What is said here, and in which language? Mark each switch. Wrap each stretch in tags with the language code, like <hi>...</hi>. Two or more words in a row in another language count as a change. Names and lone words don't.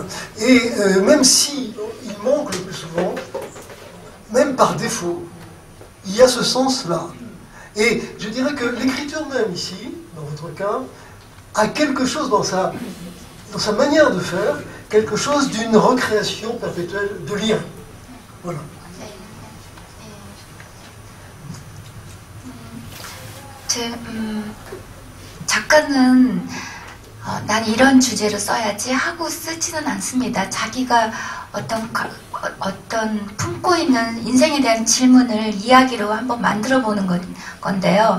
<fr>Et même si il manque le plus souvent, même par défaut, il y a ce sens-là. Et je dirais que l'écriture même ici, dans votre cas, a quelque chose dans sa manière de faire, quelque chose d'une recréation perpétuelle de lien. Voilà.</fr> <ko>작가는 난 이런 주제로 써야지 하고 쓰지는 않습니다. 자기가 어떤 품고 있는 인생에 대한 질문을 이야기로 한번 만들어 보는 건데요.</ko>